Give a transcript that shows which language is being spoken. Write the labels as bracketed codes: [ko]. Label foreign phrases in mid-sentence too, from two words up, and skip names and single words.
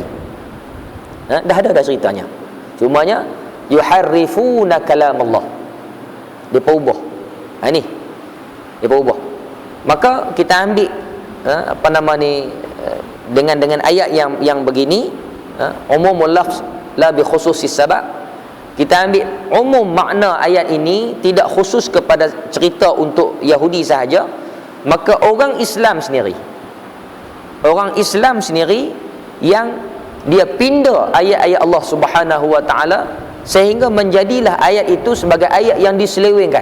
[ms] Dah ada ceritanya. [ar] Cumanya يحرفون كلام الله. [ms] Depa ubah. Ni depa ubah. Maka kita ambil apa nama ni, dengan ayat yang begini, [ar] عموم اللفظ لا بخصوص السبب. [ms] Kita ambil umum makna ayat ini, tidak khusus kepada cerita untuk Yahudi sahaja. Maka orang Islam sendiri yang dia pindah ayat-ayat [ar] الله سبحانه وتعالى, [ms] sehingga menjadilah ayat itu sebagai ayat yang diselewengkan.